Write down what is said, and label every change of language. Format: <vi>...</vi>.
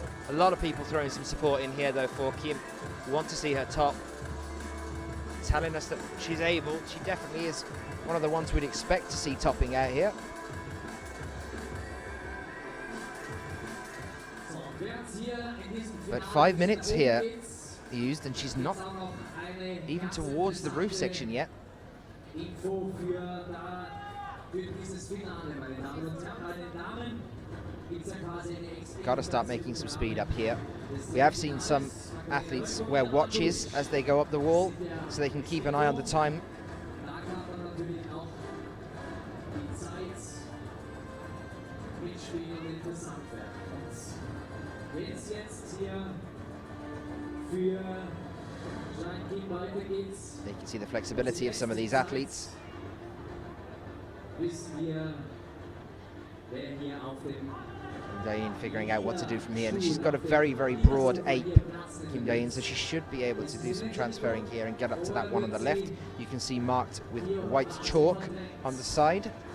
<en>A lot of people throwing some support in here though for Kim, who want to see her top, telling us that she's able. She definitely is one of the ones we'd expect to see topping out here. But 5 minutes here used, and she's not even towards the roof section yet.</en> <de>Info für dieses Finale, meine Damen und Herren. Bei den Damen gibt's ja quasi eine</de> <en>Got to start making some speed up here. We have seen some athletes wear watches as they go up the wall, so they can keep an eye on the time.</en> <de>Da kann man natürlich auch die Zeit mitspielen und interessant werden. Und jetzt hier für Jain Kim weiter geht's.</de> <en>You can see the flexibility of some of these athletes.</en> <de>Wissen wir, wer hier auf dem</de> <en>Jain figuring out what to do from here, and she's got a very, very broad ape, Kim Jain, so she should be able to do some transferring here and get up to that one on the left. You can see marked with white chalk on the side.</en>